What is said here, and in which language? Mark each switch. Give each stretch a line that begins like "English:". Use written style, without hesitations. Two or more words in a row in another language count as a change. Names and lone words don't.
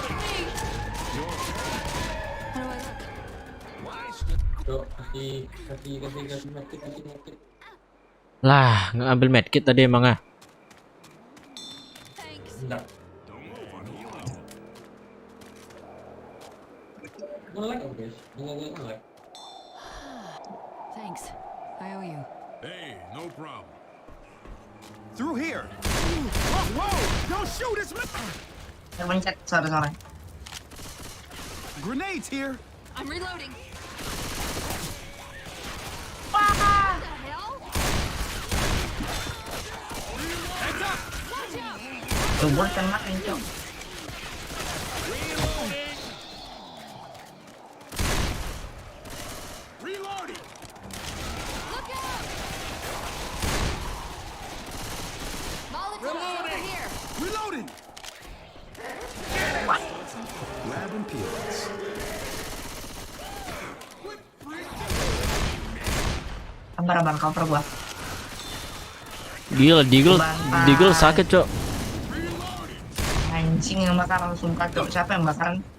Indonesian: Cok, kasih medkit. Lah, ngambil medkit tadi emang ah. Enggak. Nge-lag guys. Nge-lag.
English: Thanks. I owe you. Hey, no problem. Through here. Whoa! Don't shoot! It's me.
Indonesian: Mencet, sorry.
English: Grenades here. I'm reloading.
Indonesian: Tuh, gue kena kencok.
English: Reloading. Grabbing pills.
Indonesian: Abang cover gua. Gila, Deagle sakit, Cok. Anjing yang bakar langsung kacau. Siapa yang bakaran?